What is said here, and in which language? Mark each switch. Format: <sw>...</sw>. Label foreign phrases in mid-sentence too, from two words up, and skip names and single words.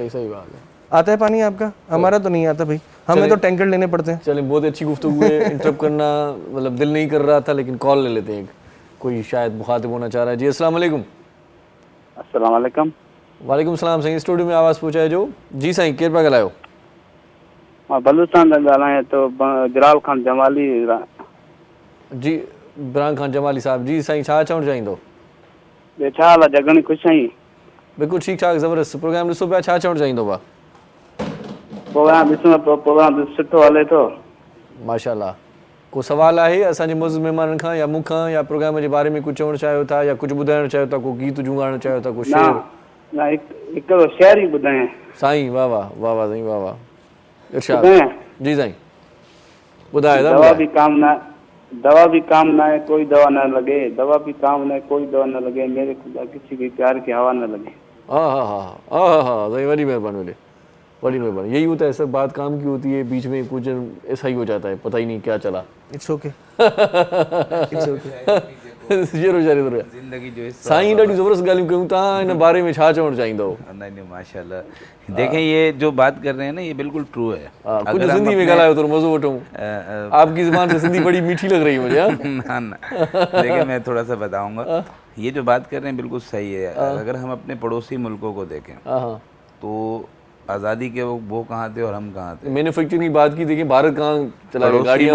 <ur>صحیح صحیح بات ہے. آتا ہے پانی آپ کا? ہمارا تو نہیں آتا بھائی، ہمیں تو ٹینکر لینے پڑتے ہیں. چلیے، بہت اچھی گفتگو ہے۔ انٹرپٹ کرنا مطلب دل نہیں کر رہا تھا، لیکن کال لے لیتے ہیں. کوئی شاید مخاطب ہونا چاہ رہا ہے. جی السلام علیکم. السلام علیکم. وعلیکم السلام.</ur> <sd>साईं स्टूडियो में आवाज़ पहुंचाए जो। जी साईं, केर पिया ॻाल्हायो? मां बलूचिस्तान था ॻाल्हायां तो जलाल खान जमाली। जी इमरान खान जमाली साहब जी साईं छा चवणु चाहींदो? ॿियो छा हाल आहे? जगणी ख़ुशि आहीं? बिल्कुलु ठीकु ठाक ज़बरदस्त प्रोग्राम ॾिसो पिया, छा चवणु चाहींदो भाउ? प्रोग्राम ॾिसूं पियो, प्रोग्राम सुठो हले थो। माशाल्लाह। को सवाल आहे असांजे मुज़ महिमाननि खां या मूंखां या प्रोग्राम जे बारे में कुझु चवणु चाहियो था या कुझु ॿुधाइणु चाहियो था, को गीत जूं ॻाइणु चाहियो था, को शेर? न हिकिड़ो शेर ई ॿुधायां। साईं वाह वाह वाह वाह साईं वाह वाह। इरशाद ॿुधायां? जी साईं ॿुधाए</sd> <ur>دوا بھی کام نا ہے، کوئی دوا نہ لگے. دوا بھی کام نہ ہے، کوئی دوا نہ لگے۔ میرے خدا کسی کے پیار کی ہوا نہ لگے. ہاں ہاں ہاں ہاں ہاں صحیح، بڑی مہربانی بیٹے، بڑی مہربانی. یہی ہوتا ہے سر، بات کام کی ہوتی ہے، بیچ میں کچھ ایسا ہی ہو جاتا ہے، پتا ہی نہیں کیا چلا.</ur> <en>It's okay, it's okay.</en> <ur>ضرور ضرور</ur> <sd>जिंदगी जो साईं ॾाढी ज़बरदस्त ॻाल्हियूं कयूं था, हिन बारे में छा चवणु चाहींदो?</sd> <ur>نہیں ماشاءاللہ. دیکھیں یہ جو بات کر رہے ہیں نا، یہ بالکل ٹرو ہے.</ur> <sd>कुछ सिंधी में ॻाल्हायो थोरो मज़ो वठूं।</sd> <ur>آپ کی زبان سے سندھی بڑی میٹھی لگ رہی ہے مجھے. نا نا، دیکھیے میں تھوڑا سا بتاؤں گا۔ یہ جو بات کر رہے ہیں بالکل صحیح ہے. اگر ہم اپنے پڑوسی ملکوں کو دیکھیں تو آزادی کے وہ کہاں تھے اور ہم کہاں تھے. مینوفیکچرنگ کی بات کی، دیکھیے بھارت کہاں چلا گیا، گاڑیاں</ur>